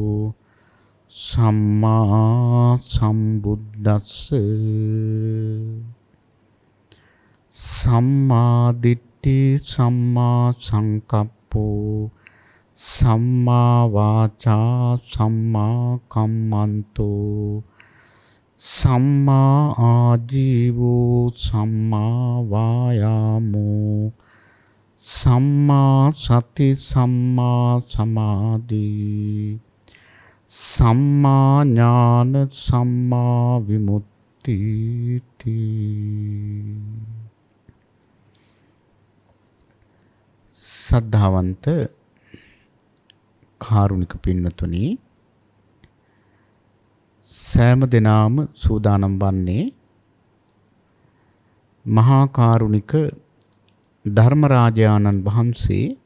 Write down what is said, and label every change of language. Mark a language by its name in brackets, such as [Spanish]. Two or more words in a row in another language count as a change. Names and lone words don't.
[Pali] සම්මා සම්බුද්දස්ස සම්මා දිට්ඨි සම්මා සංකප්පෝ සම්මා වාචා සම්මා කම්මන්තෝ සම්මා ආජීවෝ සම්මා වායාමෝ සම්මා සති සම්මා සමාධි සම්මා ඥාන සම්මා විමුක්ති [Sinhala] සද්ධාවන්ත කාරුණික පින්නතුනි, සෑම දිනම සූදානම් වන්නේ මහා කාරුණික ධර්මරාජානන් වහන්සේ